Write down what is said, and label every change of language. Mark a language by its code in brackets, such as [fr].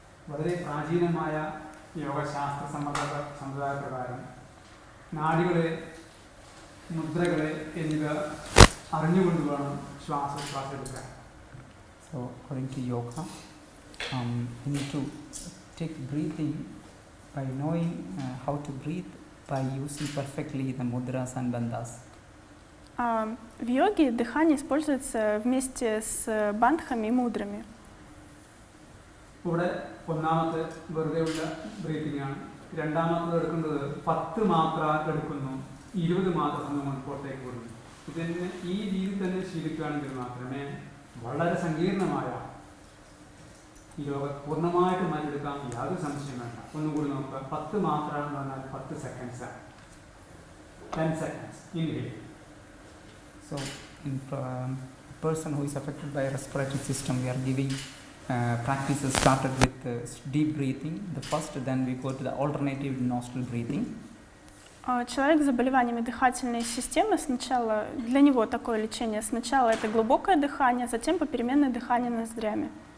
[ml] വളരെ പ്രാചീനമായ യോഗശാസ്ത്ര സമ്പ്രദായപ്രകാരം നാഡികളെ, മുദ്രകളെ എന്നിവ അറിഞ്ഞുകൊണ്ട് വേണം ശ്വാസോച്ഛ്വാസം എടുക്കാൻ. [en] So according to yoga, we need to take breathing by knowing how to breathe by using perfectly the mudras and bandhas. [ru] В йоге дыхание используется вместе с бандхами и мудрами. [ml] ഇവിടെ ഒന്നാമത്തെ വെറുതെയുള്ള ബ്രീത്തിങ് ആണ്. രണ്ടാമത്തത് എടുക്കുന്നത് 10 മാത്ര എടുക്കുന്നു, 20 മാത്ര സമയം പുറത്തേക്ക് വിടുന്നു. ഇതിന് ഈ രീതി തന്നെ ശീലിക്കുകയാണെങ്കിൽ മാത്രമേ വളരെ സങ്കീർണമായ ഈ യോഗ പൂർണ്ണമായിട്ട് മാറ്റിയെടുക്കാൻ യാതൊരു സംശയം വേണ്ട. ഒന്നുകൂടി നോക്കുക. 10 മാത്ര എന്ന് പറഞ്ഞാൽ 10 സെക്കൻഡ്സ് ആണ്. [en] 10 seconds inhale. So in person who is affected by respiratory system, we are giving practices started with deep breathing, the first, then we go to the alternative nostril breathing. [ru] Человек с заболеваниями дыхательной системы, сначала для него такое лечение, сначала это глубокое дыхание, затем попеременное дыхание ноздрями.